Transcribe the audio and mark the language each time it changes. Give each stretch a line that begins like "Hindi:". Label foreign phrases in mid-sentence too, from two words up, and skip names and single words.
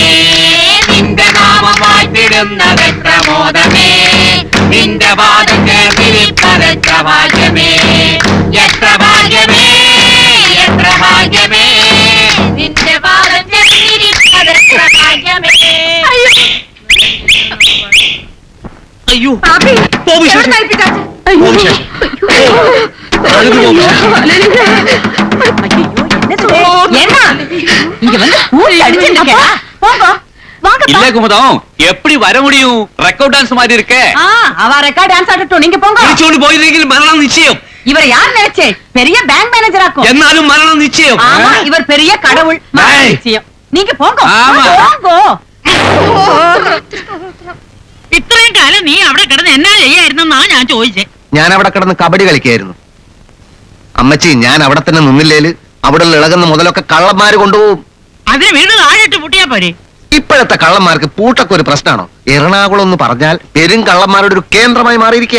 Malayalam: നിന്റെ നാമം വാഴ്ത്തിടുന്നതെത്ര മോദമേ, നിന്റെ വാദം ചേർന്നിരിപ്പതെത്ര ഭാഗ്യമേ. എത്ര ഭാഗ്യമേ, എത്ര ഭാഗ്യമേ, നിന്റെ വാദം ചേർന്നിരിപ്പതെത്ര ഭാഗ്യമേ. അയ്യോ,
Tamil: இல்ல குமுதம், எப்படி வர முடியும்? ரெக்கார்ட் டான்ஸ் மாதிரி இருக்கே. அவ ரெக்கார்ட் டான்ஸ் ஆடட்டும், நீங்க போங்க. திருச்சோண்டு போயிருக்கீங்க, மரணம் நிச்சயம். இவர் யார் நினைச்சே? பெரிய பேங்க் மேனேஜர் ஆக்கும். എന്നാലും மரணம் நிச்சயம். ஆமா, இவர் பெரிய கடவுள். ஏய். நிச்சயம். நீங்க போங்க. ஆமா. போங்க.
Malayalam: ഇത്രയും കാലം നീ അവിടെ കിടന്ന് എന്നാ ചെയ്യായിരുന്നെന്നാ ഞാൻ ചോദിച്ചേ. ഞാൻ അവിടെ കിടന്ന് കബഡി കളിക്കായിരുന്നു. അമ്മച്ചി, ഞാൻ അവിടെ തന്നെ നിന്നില്ലേല് അവിടെ ഇളകുന്ന മുതലൊക്കെ കള്ളന്മാര് കൊണ്ടുപോകും. അതിന് വീട് താഴെട്ട് പൂട്ടിയാ പോരെ. ഇപ്പോഴത്തെ കള്ളന്മാർക്ക് പൂട്ടൊക്കെ ഒരു പ്രശ്നമാണോ? എറണാകുളം എന്ന് പറഞ്ഞാൽ പെരും കള്ളന്മാരുടെ ഒരു കേന്ദ്രമായി മാറിയിരിക്കുക.